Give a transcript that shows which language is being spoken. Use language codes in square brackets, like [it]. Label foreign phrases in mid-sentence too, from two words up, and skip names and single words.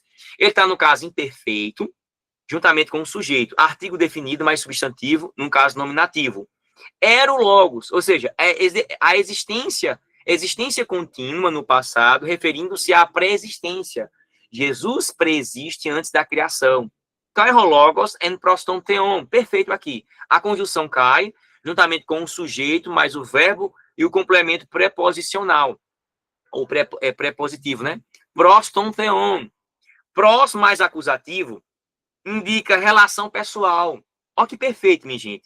[pt] Ele está no caso imperfeito, juntamente com o sujeito. Artigo definido mais substantivo, no caso nominativo. Erologos, ou seja, a existência contínua no passado, referindo-se à pré-existência. Jesus preexiste antes da criação. [el] Καὶ ὁ λόγος ἦν πρὸς τὸν θεόν. [pt] Perfeito aqui. A conjunção kai, juntamente com o sujeito, mais o verbo e o complemento preposicional. Ou prepositivo, né? [el] Πρὸς τὸν θεόν. [pt] Pros mais acusativo indica relação pessoal. Ó que perfeito, minha gente.